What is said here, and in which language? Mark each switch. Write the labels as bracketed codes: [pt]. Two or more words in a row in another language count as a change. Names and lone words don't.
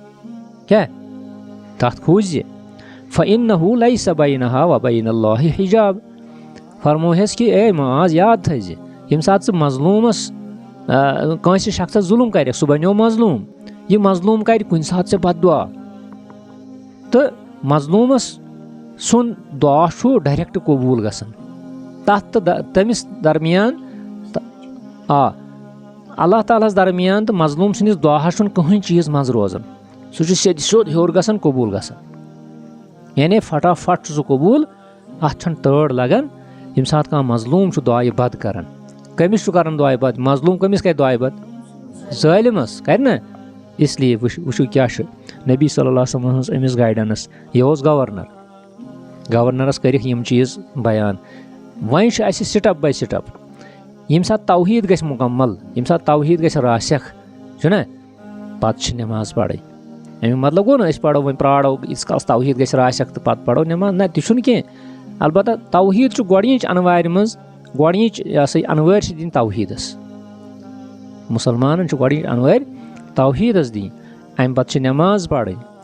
[ar] فَإِنَّهُ لَیسَ بَینَہا وَبَیْنَ اللّٰہِ حِجاب [ks] فرموہس کہِ اے معاذ یاد تھٲیزِ ییٚمہِ ساتہٕ ژٕ مظلوٗمس کٲنٛسہِ شخصس ظُلُم کرکھ سُہ بنیو مظلوٗم یہِ مظلوٗم کرِ کُنہِ ساتہٕ ژےٚ بد دعا تہٕ مظلوٗمس سُنٛد دعا چھُ ڈایریکٹ قبوٗل گژھان تتھ تہٕ تٔمِس درمیان اللہ تعالیٰ ہس درمیان تہٕ مظلوٗم سٕنٛدِس دعاہس چھُنہٕ کٕہٕنۍ چیٖز منٛزٕ روزان سُہ چھُ سیوٚد ہیوٚر گژھان قبوٗل گژھان یعنی فٹافٹ چھُ سُہ قبوٗل اتھ چھنہٕ تٲر لگان ییٚمہِ ساتہٕ کانٛہہ مظلوٗم چھُ دعایہِ بد کران کٔمِس چھُ کران دعایہِ بد مظلوٗم کٔمِس کرِ دعایہِ بد ظٲلِمس کرِ نا اس لیے وٕچھِو کیٛاہ چھُ نبی [ar] صلی اللہ علیہ وسلم [ks] ہٕنٛز أمِس گایڈنس یہِ اوس گورنرس کٔرِکھ یِم چیٖز بیان وۄنۍ چھُ اسہِ [en] step by step [ks] ییٚمہِ ساتہٕ توحیٖد گژھِ مُکمل ییٚمہِ ساتہٕ توحیٖد گژھِ راسٮ۪کھ چھُنہ پتہٕ چھِ نٮ۪ماز پرٕنۍ امیُک مطلب گوٚو نہٕ أسۍ پرو وۄنۍ پرٛارو ییٖتِس کالس توحیٖد گژھِ راسٮ۪کھ تہٕ پتہٕ پرو نٮ۪ماز نہ تہِ چھُنہٕ کینٛہہ البتہ توحیٖد چھُ گۄڈنِچ انوارِ منٛز گۄڈنِچ یہِ ہسا یہِ انوٲرۍ چھِ دِنۍ توحیٖدس مُسلمانن چھِ گۄڈنِچ انوٲرۍ توحیٖدس دِنۍ امہِ پتہٕ چھِ نٮ۪ماز پرٕنۍ